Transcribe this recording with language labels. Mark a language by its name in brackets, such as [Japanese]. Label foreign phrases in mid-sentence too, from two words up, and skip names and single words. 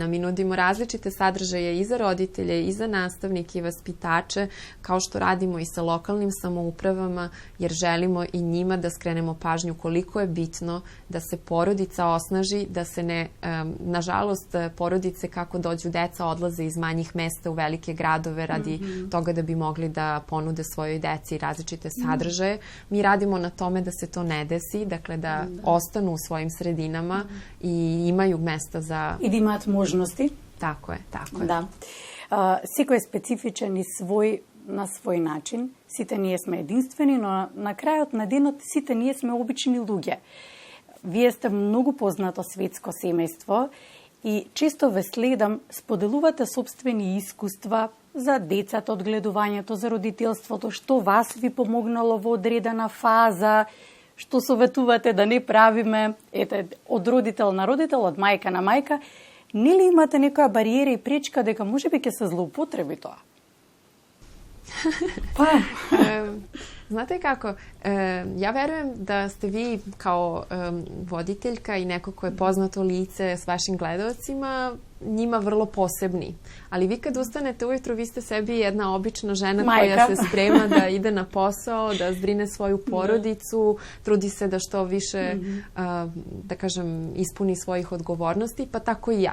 [Serbian] Mi nudimo različite sadržaje i za roditelje, i za nastavnike i vaspitače, kao što radimo i sa lokalnim samoupravama, jer želimo i njima da skrenemo pažnju koliko je bitno da se porodica osnaži, da se ne, nažalost, porodice kako dođu deca odlaze iz manjih mesta u velike gradove radi toga da bi mogli da ponude svojoj deci različite sadržaje. Mi radimo na tome da se to ne desi, dakle da ostanu u svojim sredinama i imaju mesta za... [Macedonian] I da imат možности. [Serbian] Tako je, tako je. [Macedonian] Да. Секој е специфичен и на свој начин. Сите ние сме единствени, но на крајот на денот сите ние сме обични луѓе. Вие сте многу познато светско семејство и често ве следам, споделувате собствени искуства за децата, од гледувањето, за родителството, што вас ви помогнало во одредена фаза, што советувате да не правиме, ете, од родител на родител, од мајка на мајка. Нели имате некоја бариера и пречка дека можеби ќе се злоупотреби тоа? [Serbian] Znate kako, ja verujem da ste vi kao voditeljka i neko ko je poznato lice s vašim gledalcima njima vrlo posebni. Ali vi kad ustanete ujutru, vi ste sebi jedna obična žena koja se sprema da ide na posao, da zbrine svoju porodicu, trudi se da što više, da kažem, ispuni svojih odgovornosti, pa tako i ja.